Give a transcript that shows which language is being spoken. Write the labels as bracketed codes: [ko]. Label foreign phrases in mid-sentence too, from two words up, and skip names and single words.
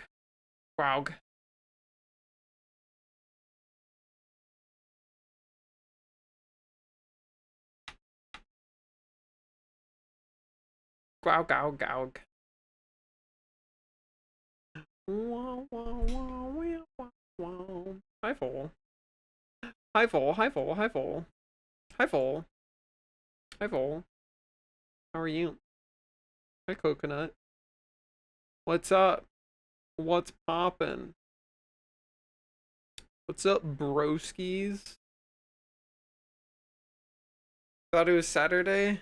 [en] Graug. Graug, aug, aug. Hi, Vol. Hi, Vol. Hi, Vol. Hi, Vol. Hi, Vol. Hi, Vol. How are you? Hi, Coconut. What's up? What's poppin'? What's up, broskies? Thought it was Saturday?